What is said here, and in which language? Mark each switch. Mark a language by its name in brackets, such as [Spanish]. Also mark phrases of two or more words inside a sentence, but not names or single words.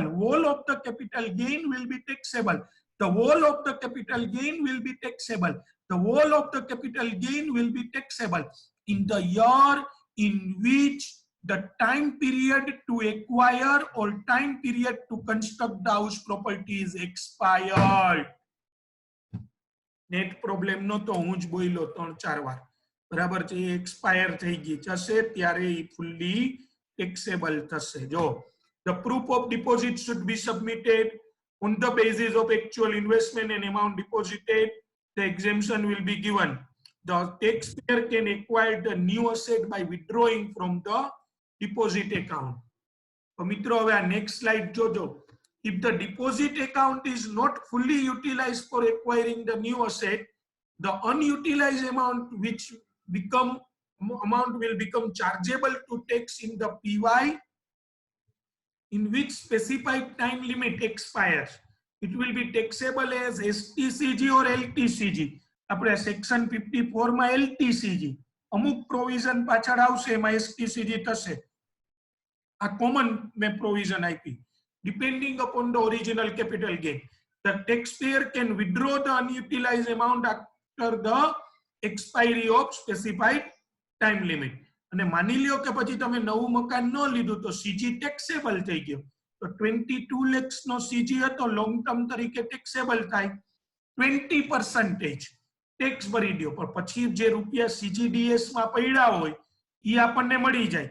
[English] Whole of the capital gain will be taxable. The whole of the capital gain will be taxable. The whole of the capital gain will be taxable in the year in which the time period to acquire or time period to construct the house property is expired. net problem [Gujarati] નહોતો, હું જ બોલ્યો 3-4 વાર, બરાબર છે. એ એક્સપાયર થઈ ગઈ જશે ત્યારે એ [English] fully taxable [Gujarati] થશે. [English] જો the proof of deposit should be submitted on the basis of actual investment and amount deposited. The exemption will be given. The taxpayer can acquire the new asset by withdrawing from the deposit account. [Gujarati] તો મિત્રો હવે આ [English] next slide [Gujarati] જોજો. [English] If the deposit account is not fully utilized for acquiring the new asset, the unutilized amount will become chargeable to tax in the PY in which specified time limit expires. It will be taxable as STCG or LTCG. [Gujarati] આપણે સેક્શન 54 માં LTCG, અમુક પ્રોવિઝન પાછળ આવશે એમાં STCG થશે. આ કોમન મેં પ્રોવિઝન આપી. [English] Depending upon the original capital gain, the taxpayer can withdraw the unutilized amount after the expiry of specified time limit. [Gujarati] અને માની લ્યો કે પછી તમે નવું મકાન ન લીધું તો [English] CG taxable [Gujarati] થઈ ગયો, તો 22 lakhs નો સીજી હતો [English] long term [Gujarati] તરીકે ટેક્સેબલ થાય, 20% ટેક્સ ભરી દો. પણ પછી જે રૂપિયા CGDS માં પડ્યા હોય એ આપણને મળી જાય.